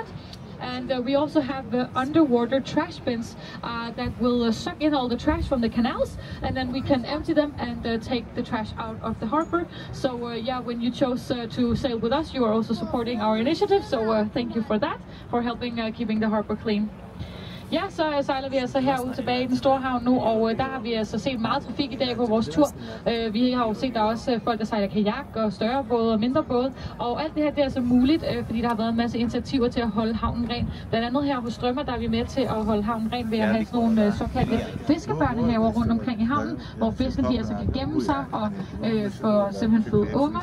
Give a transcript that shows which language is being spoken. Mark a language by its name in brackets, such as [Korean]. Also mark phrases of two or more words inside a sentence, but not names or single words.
[English] And we also have underwater trash bins that will suck in all the trash from the canals, and then we can empty them and take the trash out of the harbor. So yeah, when you chose to sail with us, you are also supporting our initiative, so thank you for that, for helping keeping the harbor clean. [Danish] Ja, så sejler vi altså herud tilbage i den store havn nu, og der har vi altså set meget trafik i dag på vores tur. Vi har jo set, der også folk, der sejler kajak og større både og mindre både, og alt det her, det er altså muligt, fordi der har været en masse initiativer til at holde havnen ren. Blandt andet her hos Strømmer, der er vi med til at holde havnen ren ved at have sådan nogle såkaldte fiskebørnehaver rundt omkring i havnen, hvor fiskene de altså kan gemme sig og få simpelthen føde unger.